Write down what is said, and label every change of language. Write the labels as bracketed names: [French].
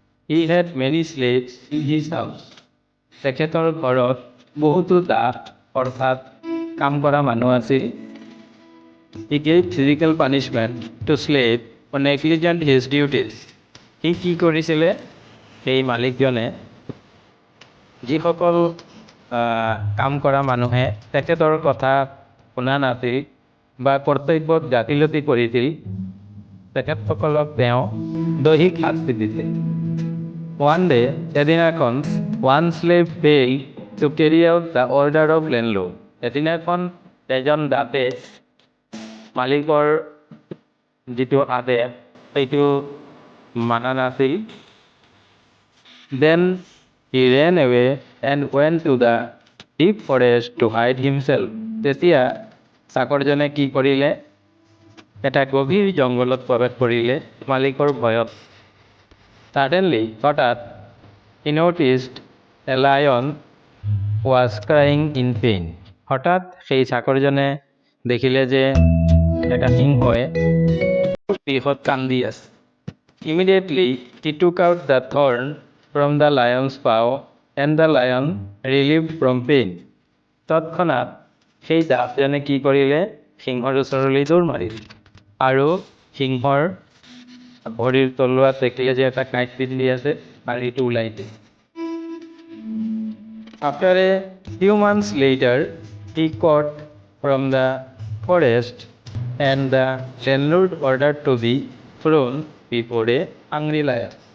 [English] He had many slaves in his house. [Assamese] তেখেতৰ ঘৰত বহুতো দাস অৰ্থাৎ কাম কৰা মানুহ আছিল। [English] He gave physical punishment to slave for negligent his duties. [Assamese] সি কি কৰিছিলে, সেই মালিকজনে যিসকল কাম কৰা মানুহে তেখেতৰ কথা শুনা নাছিল বা কৰ্তব্যত গাফিলতি কৰিছিল, তেখেতসকলক তেওঁ দৈহিক শাস্তি দিছিল। [English] One day, [Assamese] এদিনাখন, [English] one slave failed to carry out the order of landlord. [Assamese] এদিনাখন এজন দাসে মালিকৰ যিটো আদেশ সেইটো মানা নাছিল। [English] Then he ran away and went to the deep forest to hide himself. [Assamese] তেতিয়া চাকৰজনে কি কৰিলে, এটা গভীৰ জংঘলত প্ৰৱেশ কৰিলে মালিকৰ ভয়ত। [English] Suddenly, [Assamese] হঠাৎ, [English] he noticed a lion was crying in pain. [Assamese] হঠাৎ সেই চাকৰজনে দেখিলে যে এটা সিংহই বিষত কান্দি আছে। [English] Immediately, he took out the thorn from the lion's paw and the lion relieved from pain. [Assamese] তৎক্ষণাৎ সেই দাসজনে কি কৰিলে, সিংহৰ ওচৰলৈ দৌৰ মাৰিল আৰু সিংহৰ ভৰিৰ তলুৱাত দেখিলে যে এটা কাঁইট পিন্ধি আছে, আৰু এইটো ওলাই দিলে। [English] After a few months later, he caught from the forest and the landlord ordered to be thrown before a hungry lion.